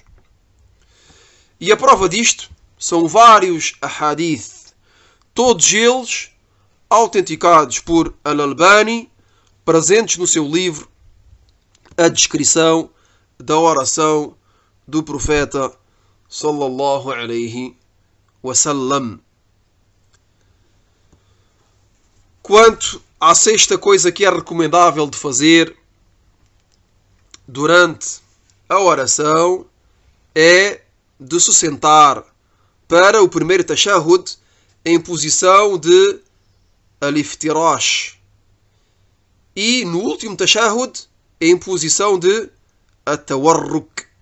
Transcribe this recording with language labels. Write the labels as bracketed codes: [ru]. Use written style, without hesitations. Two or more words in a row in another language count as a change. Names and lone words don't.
[pt] E a prova disto são vários ahadith, todos eles autenticados por Al-Albani, presentes no seu livro A Descrição da Oração do Profeta [ar] صلى الله عليه وسلم. [pt] Quanto à sexta coisa que é recomendável de fazer durante a oração, é de se sentar para o primeiro tashahhud em posição de al-iftirash e no último tashahhud em posição de at-tawarruk.